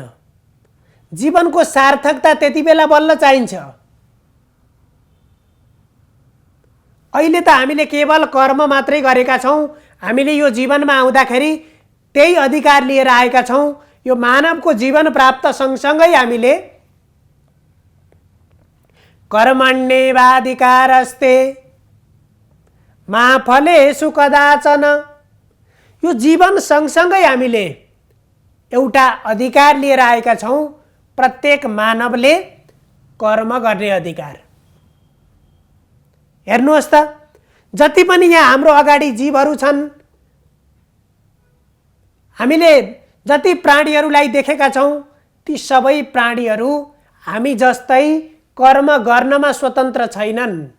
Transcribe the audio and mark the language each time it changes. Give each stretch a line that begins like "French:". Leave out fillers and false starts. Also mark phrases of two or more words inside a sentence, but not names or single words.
Nepali: जीवनको सार्थकता त्यति बेला बल्ल चाहिन्छ। अहिले त हामीले केवल कर्म मात्रै गरेका छौँ। हामीले यो जीवनमा आउँदाखेरि त्यही अधिकार लिएर आएका छौँ। यो मानवको जीवन प्राप्त सँगसँगै हामीले
Sanskrit: कर्मण्येवाधिकारस्ते मा फलेषु कदाचन,
Nepali: यो जीवन सँगसँगै हामीले एउटा अधिकार लिएर आएका छौँ। प्रत्येक मानवले कर्म गर्ने अधिकार। हेर्नुहोस् त, जति पनि यहाँ हाम्रो अगाडि जीवहरू छन्, हामीले जति प्राणीहरूलाई देखेका छौँ, ती सबै प्राणीहरू हामी जस्तै कर्म गर्नमा स्वतन्त्र छैनन्।